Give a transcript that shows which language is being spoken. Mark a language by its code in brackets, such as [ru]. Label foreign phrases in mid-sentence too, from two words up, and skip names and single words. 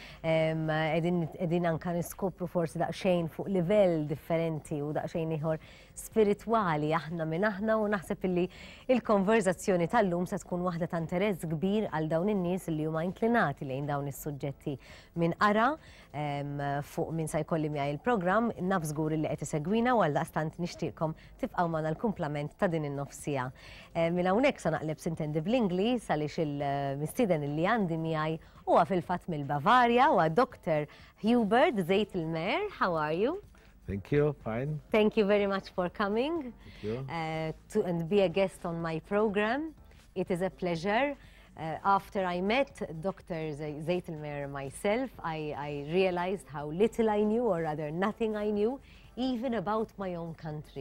[mt] Qegħdin anke niskopru forsi daqsxejn fuq livell differenti u daqsxejn ieħor spiritwali aħna minn aħna u naħseb illi il-konverzazzjoni tal-lum se tkun waħda ta' interess kbir għal dawn in-nies li huma inklinati lejn dawn is-suġġetti minn ara fuq minn se jkolli miegħi il-programm, naf żgur li qed isegwina u għaldaqstant nixtieqkom tibqgħu magħna l-kumplament ta' din in-nofsija. Minn hawnhekk se naqleb sintendi bl-Ingliż għaliex il-mistieden li għandi miegħi huwa fil-fatt mill-Bavarja huwa Dr. Hubert Zeitlmair. [en] How are you? Thank you, fine. Thank you very much for coming and be a guest on my program. It is a pleasure. After I met Dr. Zeitlmair myself, I realized how little I knew, or rather nothing I knew, even about my own country.